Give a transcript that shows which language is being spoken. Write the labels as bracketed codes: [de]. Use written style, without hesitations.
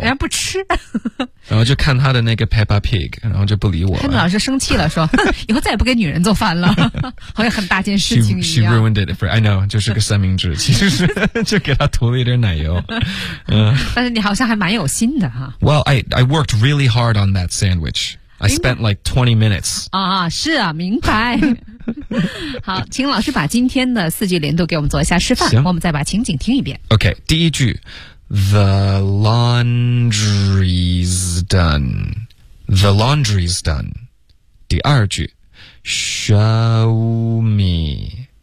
[zh] 人家不吃，然后就看他的那个 Peppa Pig， 然后就不理我了。他老是生气了，说以后再也不给女人做饭了，好像很大件事情一样。 She ruined it for I know，就是个三明治，其实是就给他涂了一点奶油。但是你好像还蛮有心的哈。 [en] Well, I worked really hard on that sandwich. I spent like 20 minutes. [zh] 啊，是啊，明白。好，请老师把今天的四句连读给我们做一下示范，我们再把情景听一遍。 [en] OK, 第一句 The laundry's done. The laundry's done. 第二句 Show me.